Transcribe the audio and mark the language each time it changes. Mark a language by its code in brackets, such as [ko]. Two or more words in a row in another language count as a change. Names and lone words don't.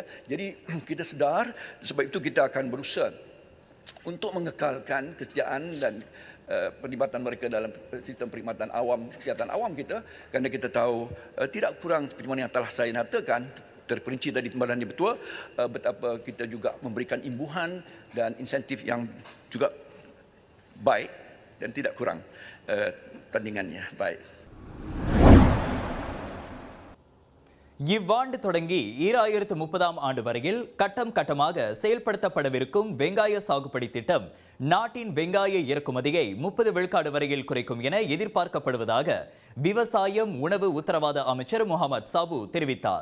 [ms] Jadi kita sedar, sebab itu kita akan berusaha untuk mengekalkan kesetiaan dan perlibatan mereka dalam sistem perkhidmatan awam, kesihatan awam kita, kerana kita tahu tidak kurang seperti mana yang telah saya nyatakan, terperinci tadi timbalan dia betul, betapa kita juga memberikan imbuhan dan insentif yang juga baik dan tidak kurang tandingannya baik. [ta] இவ்வாண்டு தொடங்கி 2030ஆம் ஆண்டு வரையில் கட்டம் கட்டமாக செயல்படுத்தப்படவிருக்கும் வெங்காய சாகுபடி திட்டம் நாட்டின் வெங்காய இறக்குமதியை 30 விழுக்காடு வரையில் குறைக்கும் என எதிர்பார்க்கப்படுவதாக விவசாயம் உணவு உத்தரவாத அமைச்சர் முகமது சாபு தெரிவித்தார்.